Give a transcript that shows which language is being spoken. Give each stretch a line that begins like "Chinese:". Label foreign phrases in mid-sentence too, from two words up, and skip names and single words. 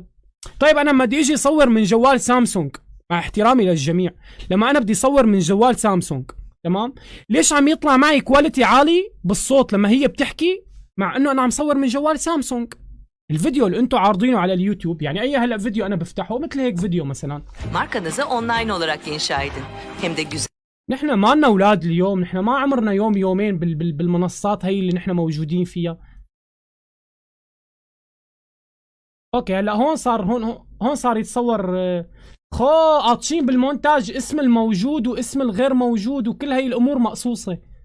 Arabic: طيب انا لما بدي اجي اصور من جوال سامسونج، مع احترامي للجميع، لما انا بدي اصور من جوال سامسونج تمام، ليش عم يطلع معي كواليتي عالي بالصوت لما هي بتحكي، مع انه انا عم صور من جوال سامسونج؟ الفيديو اللي انتم عارضينه على اليوتيوب، يعني اي هلا فيديو انا بفتحه مثل هيك فيديو مثلا،
Turkish: Markanızı online olarak inşa edin. Hem de güzel.
Arabic: نحن ما لنا اولاد اليوم، نحن ما عمرنا يوم يومين بالمنصات هي اللي نحن موجودين فيها. اوكي هلا هون صار هون صار يتصور قاطشين بالمونتاج اسم الموجود واسم الغير موجود وكل هاي الامور مقصوصة.